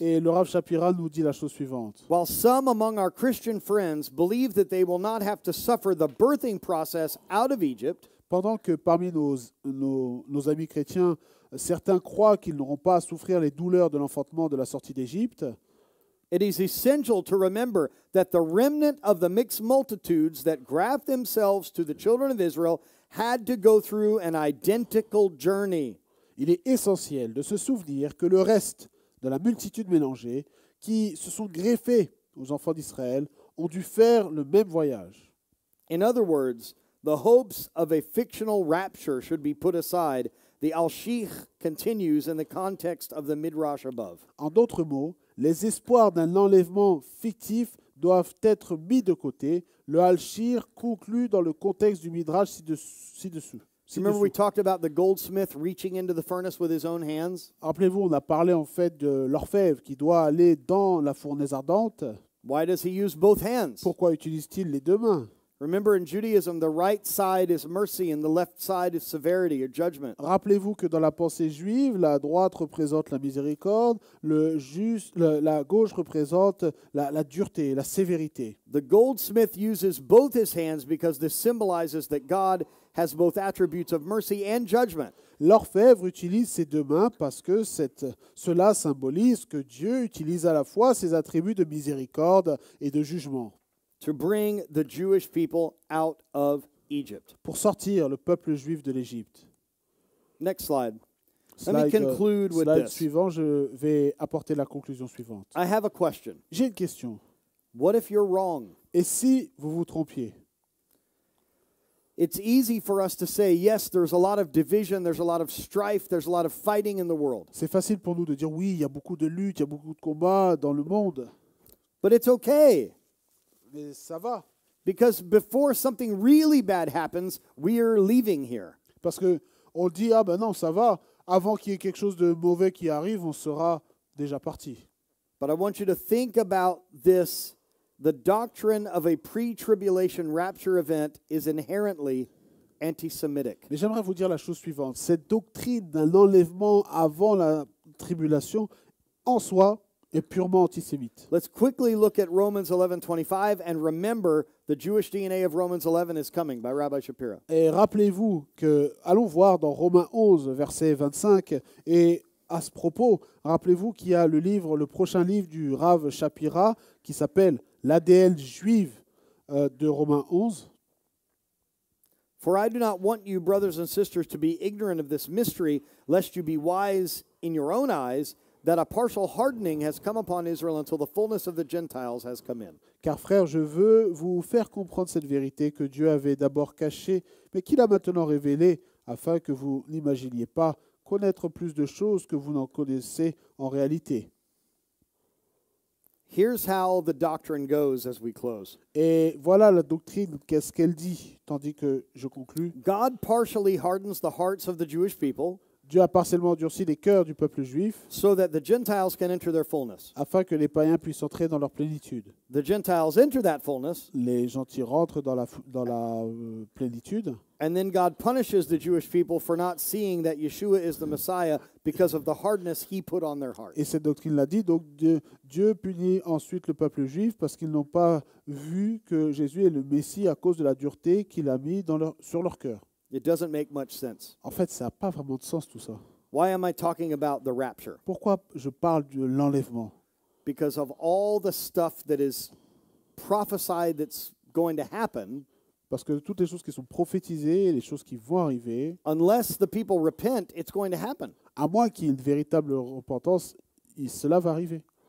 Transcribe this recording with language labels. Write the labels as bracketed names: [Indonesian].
[French] Et le Rav Shapira nous dit la chose suivante. [English] While some among our Christian friends believe that they will not have to suffer the birthing process out of Egypt, [French] Pendant que parmi nos amis chrétiens, certains croient qu'ils n'auront pas à souffrir les douleurs de l'enfantement de la sortie d'Égypte, [English] it is essential to remember that the remnant of the mixed multitudes that graft themselves to the children of Israel had to go through an identical journey. [French] il est essentiel de se souvenir que le reste de la multitude mélangée qui se sont greffés aux enfants d'Israël ont dû faire le même voyage. [English] In other words, the hopes of a fictional rapture should be put aside. The Al-Shich continues in the context of the Midrash above. [French] En d'autres mots, les espoirs d'un enlèvement fictif doivent être mis de côté. Le Al-Shir conclut dans le contexte du Midrash ci-dessous. [English] Remember we talked about the goldsmith reaching into the furnace with his own hands? [French] Rappelez-vous, on a parlé en fait de l'orfèvre qui doit aller dans la fournaise ardente. [English] Why does he use both hands? [French] Pourquoi utilise-t-il les deux mains? [English] Remember, in Judaism, the right side is mercy and the left side is severity or judgment. [French] Rappelez-vous que dans la pensée juive, la droite représente la miséricorde, la gauche représente la dureté, la sévérité. [English] The goldsmith uses both his hands because this symbolizes that God has both attributes of mercy and judgment. [French] L'orfèvre utilise ses deux mains parce que cela symbolise que Dieu utilise à la fois ses attributs de miséricorde et de jugement. [English] to bring the Jewish people out of Egypt. [French] pour sortir le peuple juif de l'Égypte. [English] Next slide. Let me conclude with Slide this. [French] suivant, je vais apporter la conclusion suivante. [English] I have a question. [French] J'ai une question. [English] What if you're wrong? [French] Et si vous vous trompiez? [English] It's easy for us to say, yes, there's a lot of division, there's a lot of strife, there's a lot of fighting in the world. [French] C'est facile pour nous de dire oui, il y a beaucoup de luttes, il y a beaucoup de combats dans le monde. [English] But it's okay, [French] Mais ça va. [English] because before something really bad happens, we're leaving here. [French] Parce que on dit, ah ben non, ça va. Avant qu'il y ait quelque chose de mauvais qui arrive, on sera déjà parti. [English] But I want you to think about this. The doctrine of a pre-tribulation rapture event is inherently anti-Semitic. [French] Mais j'aimerais vous dire la chose suivante. Cette doctrine d'un enlèvement avant la tribulation, en soi, est purement antisémite. [English] Let's quickly look at Romans 11:25 and remember the Jewish DNA of Romans 11 is coming by Rabbi Shapira. [French] Et rappelez-vous que, allons voir dans Romains 11, verset 25, et à ce propos, rappelez-vous qu'il y a le prochain livre du Rav Shapira qui s'appelle l'ADN juive de Romains 11. [English] For I do not want you, brothers and sisters, to be ignorant of this mystery, lest you be wise in your own eyes, that a partial hardening has come upon Israel until the fullness of the Gentiles has come in. [French] Car frères, je veux vous faire comprendre cette vérité que Dieu avait d'abord cachée, mais qu'il a maintenant révélée, afin que vous n'imaginiez pas connaître plus de choses que vous n'en connaissez en réalité. [English] Here's how the doctrine goes as we close. [French] Et voilà la doctrine, qu'est-ce qu'elle dit, tandis que je conclus. [English] God partially hardens the hearts of the Jewish people [French] Dieu a partiellement durci les cœurs du peuple juif, [English] so that the Gentiles can enter their fullness. [French] afin que les païens puissent entrer dans leur plénitude. [English] The Gentiles enter that fullness, [French] Les gentils rentrent dans la plénitude. [English] and then God punishes the Jewish people for not seeing that Yeshua is the Messiah because of the hardness he put on their hearts. [French] Et cette doctrine l'a dit, donc Dieu punit ensuite le peuple juif parce qu'ils n'ont pas vu que Jésus est le Messie à cause de la dureté qu'il a mis sur leur cœur. [English] It doesn't make much sense. [French] En fait, ça n'a pas vraiment de sens tout ça. [English] Why am I talking about the rapture? [French] Pourquoi je parle de l'enlèvement? [English] Because of all the stuff that is prophesied that's going to happen, [French] Parce que toutes les choses qui sont prophétisées, les choses qui vont arriver, [English] unless the people repent, it's going to happen. [French] à moins qu'il y ait une véritable repentance, cela va arriver.